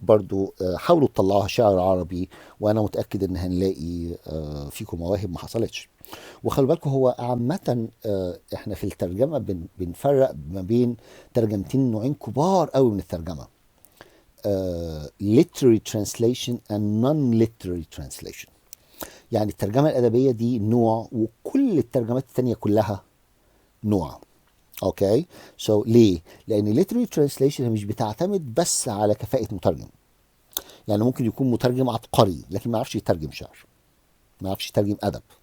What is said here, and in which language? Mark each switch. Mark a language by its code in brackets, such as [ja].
[ar] برضو حاولوا تطلعوها شعر عربي، وانا متاكد ان هنلاقي فيكم مواهب ما حصلتش. وخلوا بالكم هو عامه احنا في الترجمه بنفرق ما بين ترجمتين، نوعين كبار قوي من الترجمه. [en] literary translation and non-literary translation. [ar] يعني الترجمة الأدبية دي نوع، وكل الترجمات التانية كلها نوع. اوكي سو ليه؟ لأن literary translation مش بتعتمد بس على كفاءة مترجم. يعني ممكن يكون مترجم عبقري لكن ما يعرفش يترجم شعر، ما يعرفش يترجم أدب.